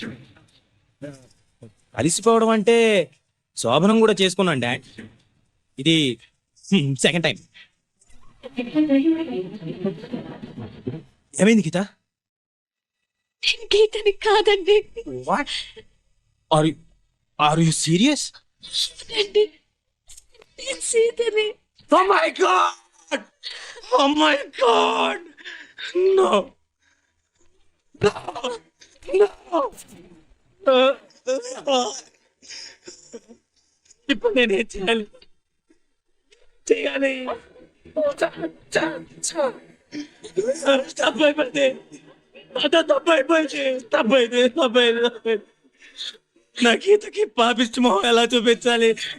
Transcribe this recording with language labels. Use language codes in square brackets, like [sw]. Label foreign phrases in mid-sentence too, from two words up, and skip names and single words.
[te] కలిసిపోవడం అంటే శోభనం కూడా చేసుకున్నాను డాడ్, ఇది [en] second time. [te] ఏమైంది గీత? నేను గీతని కాదండి. [en] What are you serious? [te] అండి, నేను సీతని. [en] Oh my God! Oh my God! No! No! No! [te] ఇప్పుడు నేనేం చేయాలి? చేయాలి తప్పైపోయింది, తప్పైపోయింది. నా గీతకి పాపిష్టి మొహం ఎలా చూపించాలి?